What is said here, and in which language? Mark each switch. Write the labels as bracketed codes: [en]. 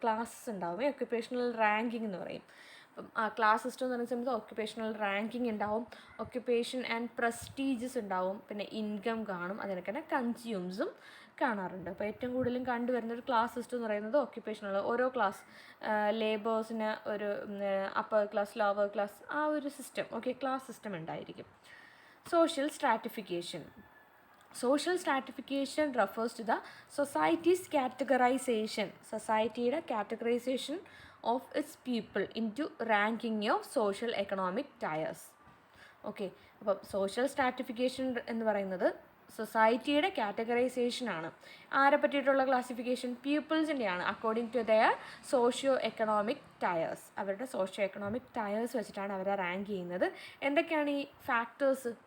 [ml] Classes ഉണ്ടാവും, occupational ranking എന്ന് പറയും. അപ്പം ആ ക്ലാസ് സിസ്റ്റം എന്ന് പറയുന്ന സമയത്ത് ഒക്യുപ്പേഷണൽ റാങ്കിങ് ഉണ്ടാവും, ഒക്യുപ്പേഷൻ ആൻഡ് പ്രസ്റ്റീജസ് ഉണ്ടാവും, പിന്നെ ഇൻകം കാണും, അതിനൊക്കെ തന്നെ കൺസ്യൂംസും കാണാറുണ്ട്. അപ്പോൾ ഏറ്റവും കൂടുതലും കണ്ടുവരുന്ന ഒരു ക്ലാസ് സിസ്റ്റം എന്ന് പറയുന്നത് ഒക്യുപ്പേഷണൽ. ഓരോ ക്ലാസ് ലേബേഴ്സിന് ഒരു അപ്പർ ക്ലാസ്, ലോവർ ക്ലാസ്, ആ ഒരു സിസ്റ്റം, ഓക്കെ, ക്ലാസ് സിസ്റ്റം ഉണ്ടായിരിക്കും. Social stratification. [en] Social stratification refers to the society's categorization, [ml] society-യുടെ [en] categorization of its people into ranking of social economic tiers. [ml] Okay, അപ്പം social stratification എന്ന് പറയുന്നത് സൊസൈറ്റിയുടെ കാറ്റഗറൈസേഷനാണ്. ആരെ പറ്റിയിട്ടുള്ള classification? പീപ്പിൾസിൻ്റെയാണ്, [en] According to their socio economic tiers. [ml] അവരുടെ socio economic tyres വെച്ചിട്ടാണ് അവരെ rank ചെയ്യുന്നത്. എന്തൊക്കെയാണ് ഈ ഫാക്ടേഴ്സ്?